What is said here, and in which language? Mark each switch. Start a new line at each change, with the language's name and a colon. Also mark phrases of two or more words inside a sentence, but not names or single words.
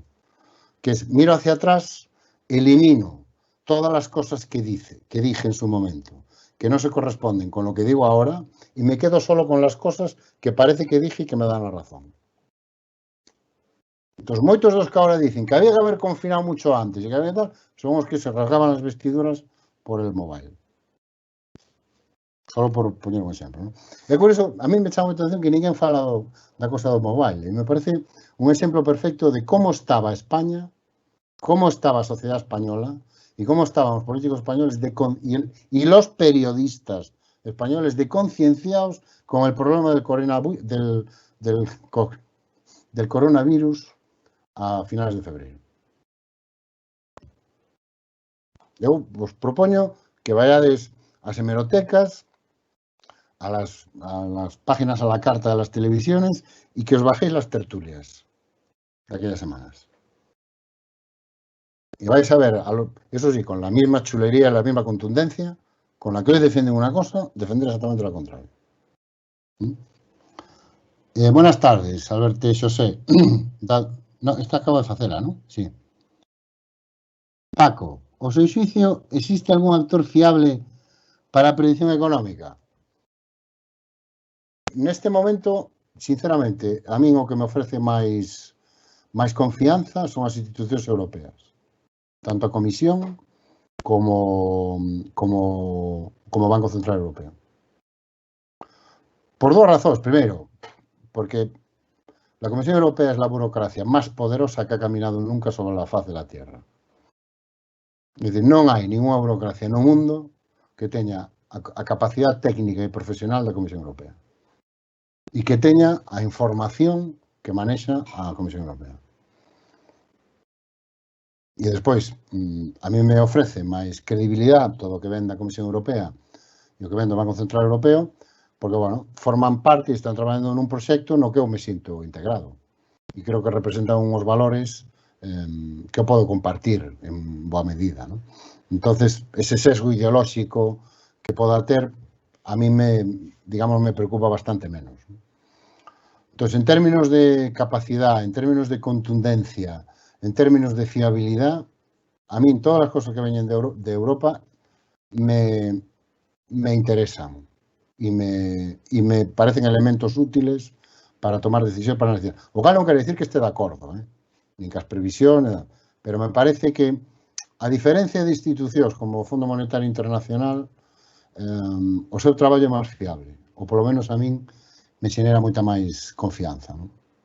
Spanish: Que es, miro hacia atrás, elimino todas las cosas que dije en su momento, que no se corresponden con lo que digo ahora, y me quedo solo con las cosas que parece que dije y que me dan la razón. Entonces,
Galician: moitos dos
Spanish: que ahora dicen que había que haber confinado mucho antes y que había tal,
Galician: son os
Spanish: que se rasgaban las vestiduras por el mobile.
Galician: Solo por poñer un exemplo, ¿no? E por iso, a mí me chama a atención que ninguén fala da cosa do mobile. E me parece un exemplo perfecto de como estaba España, como estaba a sociedade española
Spanish: y cómo estaban los políticos españoles y los periodistas españoles de concienciados con el problema del coronavirus a finales de febrero.
Galician: Eu vos propoño que vayades ás hemerotecas,
Spanish: a las páginas a la carta de las televisiones y que os bajéis las tertulias de aquellas semanas. Y vais a ver, eso sí, con la misma chulería y la misma contundencia, con la que hoy defienden una cosa, defender exactamente lo contrario. Buenas tardes, Alberto Xosé.
Galician: No, esta acabo de facela, ¿no? Sí. Paco, o seu xuicio, existe algún actor fiable para a predicción económica? Neste momento, sinceramente, a min o que me ofrece máis confianza son as institucións europeas. Tanto a Comisión como Banco Central Europeo. Por dos razóns.
Spanish: Primero, porque la Comisión Europea es la burocracia más poderosa que ha caminado nunca sobre la faz de la Tierra. Es decir,
Galician: non hai ninguna burocracia no mundo que teña a capacidade técnica e profesional da Comisión Europea e que teña a información que manexa a Comisión Europea. E despois, a mí me ofrece máis credibilidade todo o que ven da Comisión Europea e o que ven do Banco Central Europeo, porque, bueno, forman parte e están traballando nun proxecto no que eu me sinto integrado. E creo que representan unhos valores que eu podo compartir en boa medida, ¿no? Entonces, ese sesgo ideolóxico que poda ter, a mí me preocupa bastante menos, ¿no?
Spanish: Entonces, en términos de capacidad, en términos de contundencia, en términos de fiabilidad, a mí todas las cosas que veñen de Europa me interesan
Galician: e me parecen elementos útiles para tomar decisións,
Spanish: para decir.
Galician: O cal non quere decir que este de acordo, nin que as previsións, pero me parece que, a diferencia de institucións como o Fondo Monetario Internacional, o seu traballo é máis fiable, ou polo menos a min me xenera moita máis confianza, non?